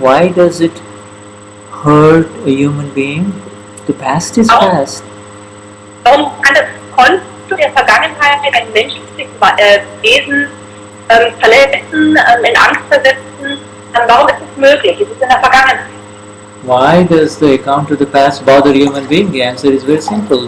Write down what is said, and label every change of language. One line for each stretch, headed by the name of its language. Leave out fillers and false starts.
English: Why does it hurt a human being? The past is past.
German: Warum kann das Konto der Vergangenheit ein menschliches Wesen verletzen, in Angst versetzen? Warum ist es möglich? Es ist in der Vergangenheit.
English: Why does the account of the past bother human being? The answer is very simple.